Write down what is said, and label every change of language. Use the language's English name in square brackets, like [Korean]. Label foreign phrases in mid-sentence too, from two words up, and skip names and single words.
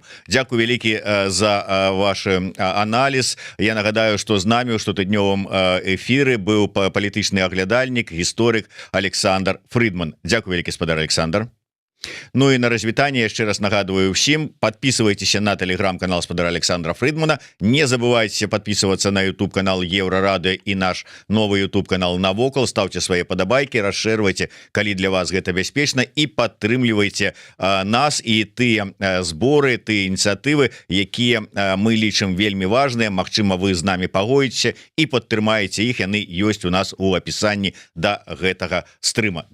[Belarusian] Дзякуй вялікі за ваш аналіз. Я нагадаю, што з намі ў штотыднёвым эфіры быў палітычны аглядальнік, гісторык Александр Фридман. Дзякуй вялікі, спадар Александр. Ну і на развітанне яшчэ раз нагадываю ўсім, [Russian] подписывайтеся на телеграм-канал спадара Александра Фридмана, не забывайте подписываться на YouTube канал Еврорады і наш новый YouTube канал Навокал, ставьте свои падабайки, [Belarusian] расширвайте, калі для вас гэта бяспечна, і падтрымлівайте нас і тыя зборы, тыя ініцыятывы, якія мы лічым вельмі важныя. Магчыма, вы з намі пагоіцеся і падтрымаеце іх, яны ёсць у нас у апісанні да гэтага стрыма.